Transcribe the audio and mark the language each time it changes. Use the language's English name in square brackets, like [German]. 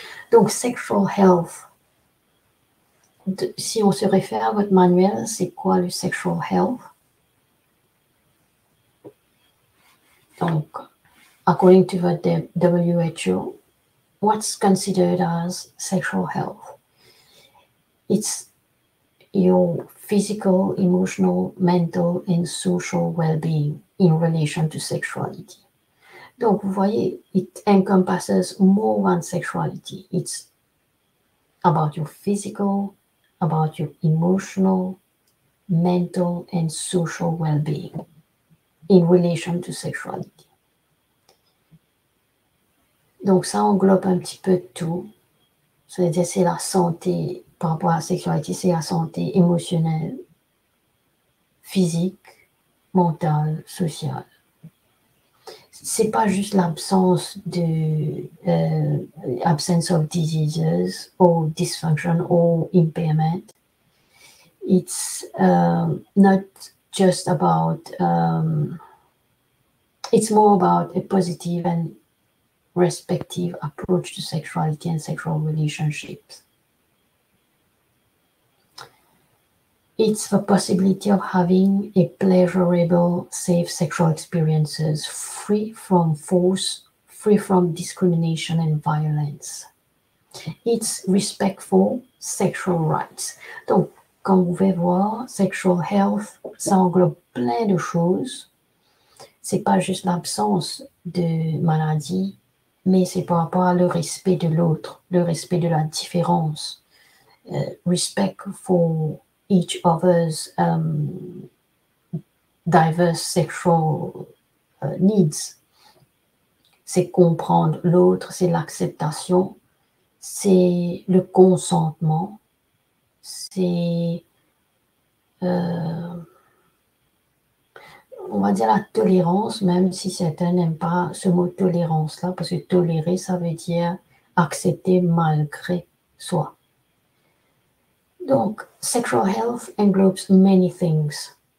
[French] Donc, sexual health. Si on se réfère à votre manuel, c'est quoi le sexual health? [English] Donc, according to the WHO, what's considered as sexual health? It's your physical, emotional, mental, and social well-being in relation to sexuality. [French] Donc, vous voyez, [English] it encompasses more than sexuality. It's about your physical, about your emotional, mental, and social well-being in relation to sexuality. [French] Donc, ça englobe un petit peu tout. C'est-à-dire, c'est la santé par rapport à la sexualité, c'est la santé émotionnelle, physique, mentale, sociale. C'est pas juste l'absence de [English] absence of diseases or dysfunction or impairment. It's not just about. It's more about a positive and respective approach to sexuality and sexual relationships. It's the possibility of having a pleasurable, safe sexual experiences free from force, free from discrimination and violence. It's respectful sexual rights. [French] Donc, comme vous pouvez voir, sexual health, ça englobe plein de choses. C'est pas juste l'absence de maladie, mais c'est par rapport à le respect de l'autre, le respect de la différence. [English] Respect for each other's diverse sexual needs. [French] C'est comprendre l'autre, c'est l'acceptation, c'est le consentement, c'est, on va dire la tolérance, même si certains n'aiment pas ce mot tolérance-là, parce que tolérer, ça veut dire accepter malgré soi. [English] Donc, sexual health englobes many things.